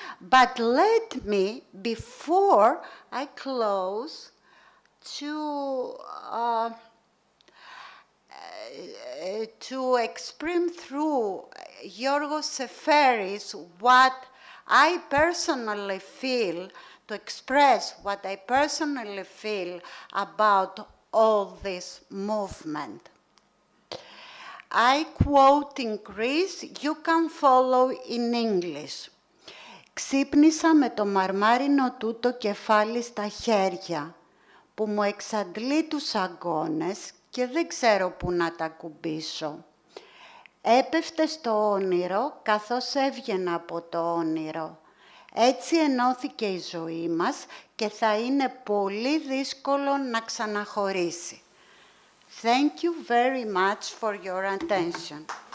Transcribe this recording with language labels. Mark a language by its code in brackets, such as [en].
[en] But let me, before I close, to express through Giorgos Seferis what I personally feel, to express what I personally feel about all this movement. I quote in Greece, you can follow in English. [el] Ξύπνησα με το μαρμάρινο τούτο κεφάλι στα χέρια, που μου εξαντλεί τους αγκώνες και δεν ξέρω πού να τα κουμπίσω. Έπεφτε στο όνειρο καθώς έβγαινα από το όνειρο. Έτσι ενώθηκε η ζωή μας και θα είναι πολύ δύσκολο να ξαναχωρήσει. [en] Thank you very much for your attention.